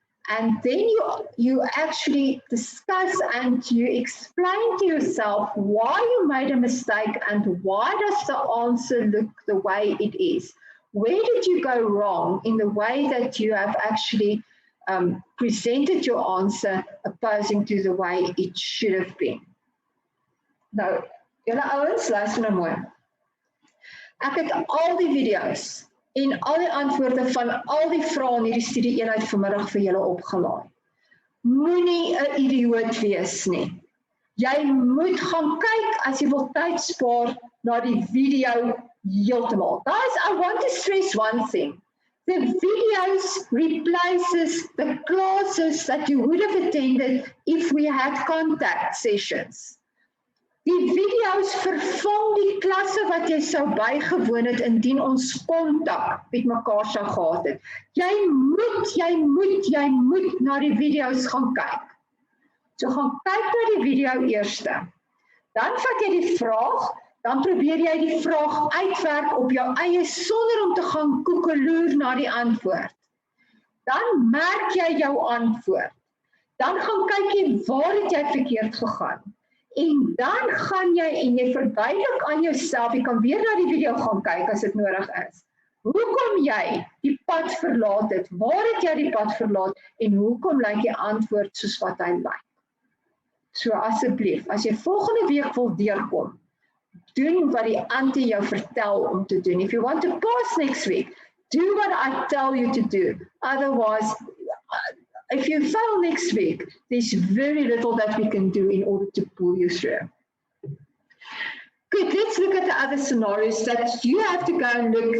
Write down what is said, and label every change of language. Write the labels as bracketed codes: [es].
[en] And then you actually discuss and you explain to yourself why you made a mistake and why does the answer look the way it is. Where did you go wrong in the way that you have actually presented your answer opposing to the way it should have been? [af] Nou, julle ouens, luister nou mooi. Ek het al die video's en al die antwoorde van al die vrae in hierdie studie-eenheid vanmiddag vir julle opgelaai. Moenie 'n idioot wees nie. Jy moet gaan kyk as jy wil tyd spaar na die video heeltemal. Guys, I want to stress one thing. The videos replaces the classes that you would have attended if we had contact sessions. Die video's vervang die klasse wat jy sou bygewoon het indien ons kontak met mekaar sou gehad het. Jy moet na die video's gaan kyk. So gaan kyk na die video eerste. Dan vat jy die vraag, dan probeer jy die vraag uitwerk op jou eie sonder om te gaan koekeloer na die antwoord. Dan merk jy jou antwoord. Dan gaan kyk jy waar het jy verkeerd gegaan. En dan gaan jy en jy verduidelik aan jouself, jy kan weer na die video gaan kyk as dit nodig is. Hoekom jy die pad verlaat het, waar het jy die pad verlaat en hoekom lyk die antwoord soos wat hy lyk. So asseblief, as jy volgende week wil deurkom, doen wat die Antie jou vertel om te doen. [en] If you want to pass next week, do what I tell you to do. Otherwise, if you fail next week, there's very little that we can do in order to pull you through. Good, let's look at the other scenarios that you have to go and look.